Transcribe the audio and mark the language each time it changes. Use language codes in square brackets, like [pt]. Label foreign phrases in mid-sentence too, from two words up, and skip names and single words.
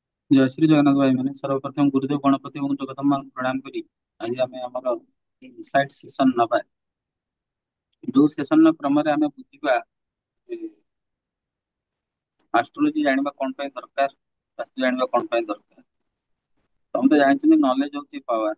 [hi] जय श्री जगन्नाथ भाई मैंने सर्वप्रथम गुरुदेव गणपति [or] ଏବଂ ଜଗନ୍ନାଥଙ୍କୁ ପ୍ରଣାମ କରି ଆଜି ଆମେ ଆମର [en] insight session [or] ନବା ଯୋଉ ସେସନ କ୍ରମରେ ଆମେ ବୁଝିବା ଆଷ୍ଟ୍ରୋଲୋଜି ଜାଣିବା କଣ ପାଇଁ ଦରକାର ବାସ୍ତୁ ଜାଣିବା କଣ ପାଇଁ ଦରକାର। ତମେ ତ ଜାଣିଛନ୍ତି ନଲେଜ ହଉଛି ପାୱାର।